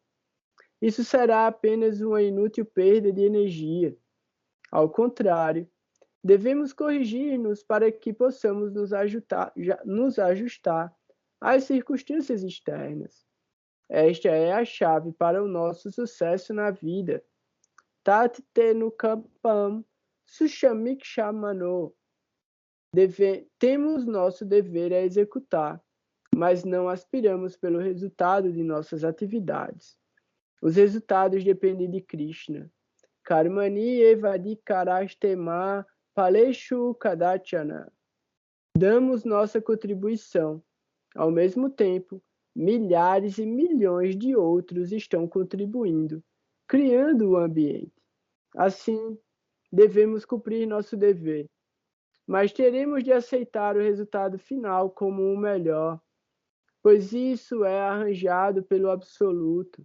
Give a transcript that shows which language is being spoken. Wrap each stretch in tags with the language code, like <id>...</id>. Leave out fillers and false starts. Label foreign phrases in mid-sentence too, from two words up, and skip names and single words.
<pt>Isso será apenas uma inútil perda de energia. Ao contrário, devemos corrigir-nos para que possamos nos ajustar às circunstâncias externas. Esta é a chave para o nosso sucesso na vida.</pt> <sa>तत् तेऽनुकम्पां सुसमीक्षमाणो.</sa> <pt>Temos nosso dever a executar, mas não aspiramos pelo resultado de nossas atividades. Os resultados dependem de Krishna.</pt> <sa>कर्मण्य् एवाधिकारस्ते मा फलेषु कदाचन.</sa> <pt>Damos nossa contribuição. Ao mesmo tempo, milhares e milhões de outros estão contribuindo, criando o ambiente. Assim, devemos cumprir nosso dever, mas teremos de aceitar o resultado final como o melhor, pois isso é arranjado pelo Absoluto.</pt>